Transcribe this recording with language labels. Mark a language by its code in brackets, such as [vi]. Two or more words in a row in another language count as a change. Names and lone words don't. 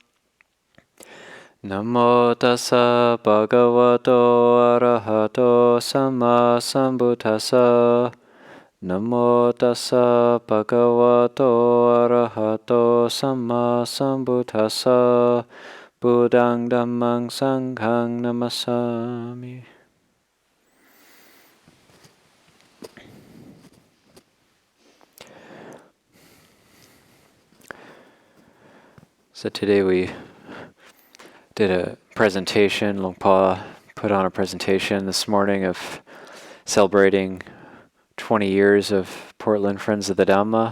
[pi] Namo tassa bhagavato arahato samma sambuddhassa. Namo tassa bhagavato arahato samma sambuddhassa. Buddhang dhammang sanghang namasami. [en] So today we did a presentation. Longpa put on a presentation this morning of celebrating 20 years of Portland Friends of the Dhamma.